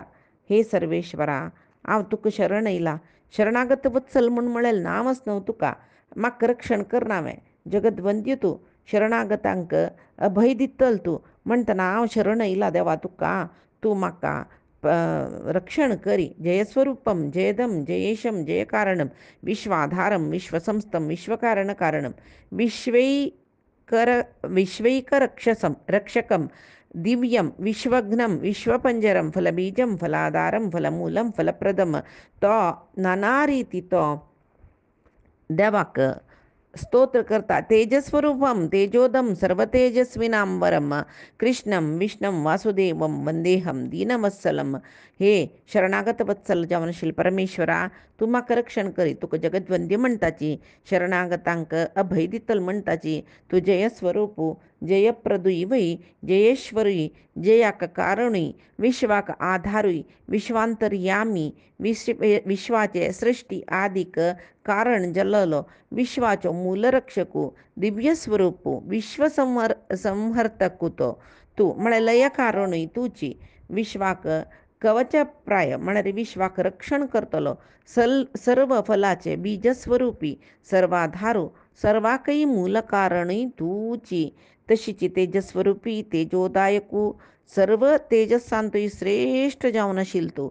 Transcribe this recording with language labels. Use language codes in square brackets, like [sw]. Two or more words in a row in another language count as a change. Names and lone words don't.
[kok] हे सर्वेश्वरा हांव तुका शरण येयला. शरणागत वत्सल म्हूण म्हळेलें नांवच न्हू तुका. म्हाका रक्षण कर नावें. जगदवंद्य तूं शरणागतांक अभय दितल तूं म्हणटना हांव शरण येयला देवा तुका. तूं म्हाका रक्षण करी. [sa] जयस्वरूपम जयदम जयेशम जयकारणम विश्वाधारम विश्वसंस्थम विश्वकारणकारणम विश्वैकरक्षकम दिव्यम विश्वघ्नं विश्वपंजरम फलबीजम फलाधारम फलमूलम फलप्रदम. [kok] तो नाना रीती तो देवाक स्तोत्र करता. [sa] तेजस्वरूपम तेजोदम सर्वतेजस्विनांबरम कृष्णम विष्णम वासुदेवम वंदेहम दीनवत्सलम. [kok] हे शरणागत वत्सल जावन आशिल्ले परमेश्वरा तूं म्हाका रक्षण करी. तुका जगदवंद्य म्हणटाची शरणागतांक अभय दितल म्हणटाची तूं जयस्वरूपू जयप्रदूय वै जयेश्वरी जयाक कारणूय विश्वाक आधारूय विश्वांतर्यामी विश्वाचे सृष्टी आदिक कारण जल्लो विश्वाचो मूलरक्षकू दिव्यस्वरूपू विश्वसंहर्तकू तूं म्हळ्यार लय कारणूय तूची विश्वाक कवचप्राय म्हळ्यार विश्वाक रक्षण करतलो सर्व फलाचे बीजस्वरूपी सर्वाधारू सर्वाकय मूल कारणूय तूची. तशीची तेजस्वरूपी तेजोदायकू सर्व तेजस्सांतूय श्रेष्ठ जावन आशिल्लो तूं.